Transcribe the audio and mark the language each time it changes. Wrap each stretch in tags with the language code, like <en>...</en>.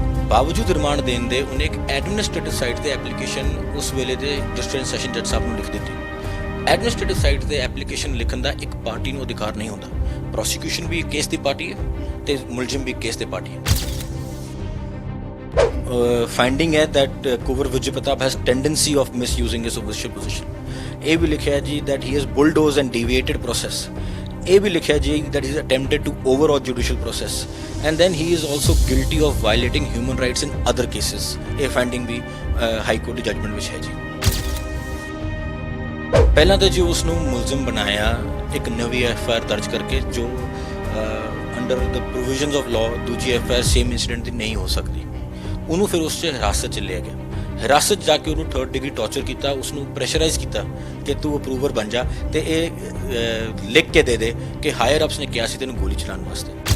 <pa>ਬਾਵਜੂਦ ਰਿਮਾਂਡ ਦੇਣ ਦੇ ਉਹਨੇ ਇੱਕ ਐਡਮਿਨਿਸਟ੍ਰੇਟਿਵ ਸਾਈਟ ਤੇ ਐਪਲੀਕੇਸ਼ਨ ਉਸ ਵੇਲੇ ਦੇ ਡਿਸਟ੍ਰਿਕਟ ਸੈਸ਼ਨ ਜੱਜ ਸਾਹਿਬ ਨੂੰ ਲਿਖ ਦਿੱਤੀ। ਐਡਮਿਨਿਸਟ੍ਰੇਟਿਵ ਸਾਈਟ ਤੇ ਐਪਲੀਕੇਸ਼ਨ ਲਿਖਣ ਦਾ ਇੱਕ ਪਾਰਟੀ ਨੂੰ ਅਧਿਕਾਰ ਨਹੀਂ ਹੁੰਦਾ। ਪ੍ਰੋਸੀਕਿਊਸ਼ਨ ਵੀ ਕੇਸ ਦੀ ਪਾਰਟੀ ਹੈ ਤੇ ਮੁਲਜ਼ਮ ਵੀ ਕੇਸ ਦੀ ਪਾਰਟੀ ਹੈ।</pa> <en>Finding ਹੈ that Kunwar Vijay Pratap has tendency of misusing his official position।</en> <pa>ਇਹ ਵੀ ਲਿਖਿਆ ਜੀ</pa> <en>that he has bulldozed and deviated process। ਇਹ ਵੀ ਲਿਖਿਆ ਜੀ that he has attempted to overhaul judicial process and then he is also guilty of violating human rights in other cases।</en> <pa>ਇਹ finding ਵੀ high court ਦੀ judgement ਵਿੱਚ ਹੈ ਜੀ। ਪਹਿਲਾਂ ਤਾਂ ਜੀ ਉਸ ਨੂੰ ਮੁਲਜ਼ਮ ਬਣਾਇਆ ਇੱਕ ਨਵੀਂ ਐਫਆਈਆਰ ਦਰਜ ਕਰਕੇ ਜੋ</pa> <en>under the provisions of law</en> <pa>ਦੂਜੀ ਐਫਆਈਆਰ ਸੇਮ ਇੰਸੀਡੈਂਟ ਦੀ ਨਹੀਂ ਹੋ ਸਕਦੀ। ਉਹਨੂੰ ਫਿਰ ਉਸ 'ਚ ਹਿਰਾਸਤ 'ਚ ਲਿਆ ਗਿਆ। ਹਿਰਾਸਤ 'ਚ ਜਾ ਕੇ ਉਹਨੂੰ 3rd ਡਿਗਰੀ ਟਾਰਚਰ ਕੀਤਾ, ਉਸਨੂੰ ਪ੍ਰੈਸ਼ਰਾਈਜ਼ ਕੀਤਾ ਕਿ ਤੂੰ ਅਪਰੂਵਰ ਬਣ ਜਾ ਤੇ ਇਹ ਲਿਖ ਕੇ ਦੇ ਦੇ ਕਿ ਹਾਇਰ ਅਪਸ ਨੇ ਕਿਹਾ ਸੀ ਤੈਨੂੰ ਗੋਲੀ ਚਲਾਉਣ ਵਾਸਤੇ।</pa>